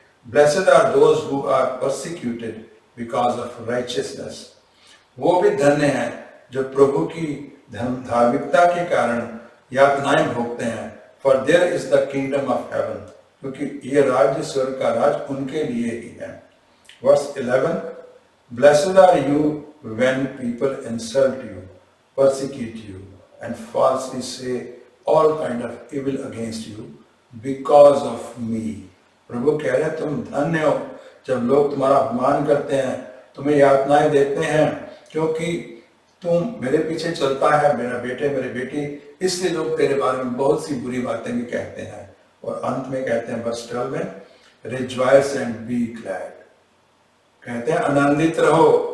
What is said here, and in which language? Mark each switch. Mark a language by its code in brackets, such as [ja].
[en] Blessed are those who are persecuted because of righteousness. [hi] वो भी धन्य हैं जो प्रभु की धार्मिकता के कारण यातनाएं भोगते हैं। [en] for there is the kingdom of heaven, [hi] क्योंकि ये राज्य स्वर्ग का राज उनके लिए ही है। [en] Verse 11, blessed are you when people insult you, persecute you and falsely say all kind of evil against you because of me. [hi] प्रभु कह रहे हैं तुम धन्य हो जब लोग तुम्हारा अपमान करते हैं, तुम्हें यातनाएं देते हैं, क्योंकि तुम मेरे पीछे चलता है, मेरा बेटे मेरी बेटी, इसलिए लोग तेरे बारे में बहुत सी बुरी बातें भी कहते हैं। और अंत में कहते हैं वर्स 12 में, [en] rejoice and be glad, [hi] कहते हैं आनंदित रहो,